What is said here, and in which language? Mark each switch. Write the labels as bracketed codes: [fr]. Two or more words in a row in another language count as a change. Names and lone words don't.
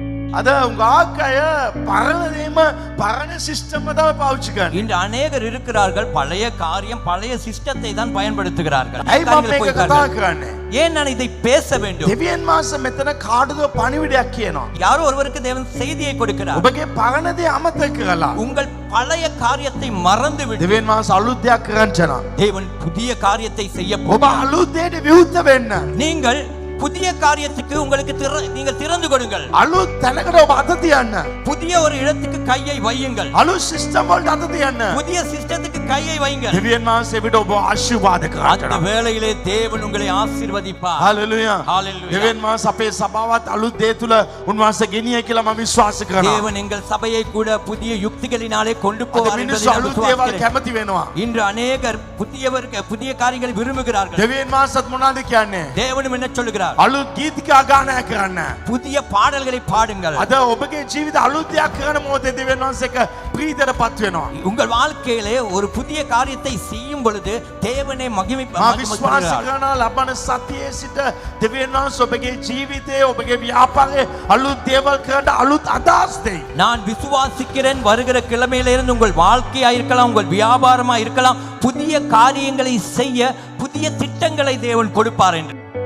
[si] අද උගාකය පරණදේම පරණ සිස්ටම් එක තමයි පාවිච්චි කරන්නේ. [ta] இன்று அநேகர் இருக்கிறார்கள் பழைய காரியம் பழைய சிஸ்டத்தை தான் பயன்படுத்துகிறார்கள். [si] ඇයි මම මේක කතා කරන්නේ? [ta] ஏன் நான் இதை பேச வேண்டும்? [si] දෙවියන් වහන්සේ මෙතන කාටද පණිවිඩයක් කියනවා. [ta] யாரோ ஒருவருக்கு தேவன் செய்தியை கொடுக்கிறார். [si] ඔබගේ පරණ දේ අමතක කරලා [ta] உங்கள் பழைய காரியத்தை மறந்து விட்டு [si] දෙවියන් වහන්සේ අලුත් දෙයක් කරන්න යනවා. [ta] தேவன் புதிய காரியத்தை செய்ய [si] ඔබ [ta] போகிறார். [si] අලුත් දෙයට විවුර්ත වෙන්න. [ta] நீங்கள் புதிய காரியத்துக்கு உங்களுக்கு நீங்கள் திறந்து கொடுங்கள். [si] අලුත් තැනකට ඔබ අත තියන්න. [ta] புதிய ஒரு இடத்துக்கு கையை வையுங்கள். [si] අලුත් සිස්ටම් වලට අත තියන්න. [ta] புதிய சிஸ்டத்துக்கு கையை வையுங்கள். [si] දෙවියන් වහන්සේ විට ඔබ ආශිර්වාද [ta] அந்த [si] කරනවා. [ta] வேளையிலே தேவன் உங்களை ஆசீர்வதிப்பார். [si] හalleluya. [ta] Hallelujah. [si] දෙවියන් වහන්සේ අපේ සභාවත් අලුත් දේ තුල උන්වහන්සේ ගෙනියයි කියලා මම විශ්වාස කරනවා. [ta] தேவன் எங்கள் சபையை கூட புதிய யுக்திகளினாலே கொண்டு [si] අද [ta] போவார் [si] මිනිස්සු [ta] என்பதை நான் [si] අලුත් දේවල් [ta] விசுவாசிக்கிறேன். [si] කැමති වෙනවා. [ta] இன்று அநேகர் புதிய காரியங்களை விரும்புகிறார்கள். [si] දෙවියන් වහන්සේත් මොනවද කියන්නේ? [ta] தேவனும் என்ன சொல்லுகிறார்? [si] අලුත් ගීතිකා ගානය කරන්න. [ta] புதிய பாடல்களை பாடுங்கள். [si] අද ඔබගේ ජීවිත අලුත් දෙයක් කරන මොහොතේ දෙවියන් වහන්සේ එක ප්‍රීතියටපත් වෙනවා. [ta] உங்கள் வாழ்க்கையிலே ஒரு புதிய காரியத்தை செய்யும் பொழுது தேவனை [si] මා විශ්වාස [ta] மகிமைப்படுத்துகிறார். [si] කරනවා ලබන සතියේ සිට දෙවියන් වහන්සේ ඔබගේ ජීවිතයේ ඔබගේ ව්‍යාපාරයේ අලුත් දේවල් කරන්න අලුත් අදහස් දෙයි. [ta] நான் விசுவாசிக்கிறேன் வருகிற கிழமையிலிருந்து உங்கள் வாழ்க்கையா இருக்கலாம் உங்கள் வியாபாரமா இருக்கலாம் புதிய காரியங்களை செய்ய புதிய திட்டங்களை தேவன் கொடுப்பார் என்று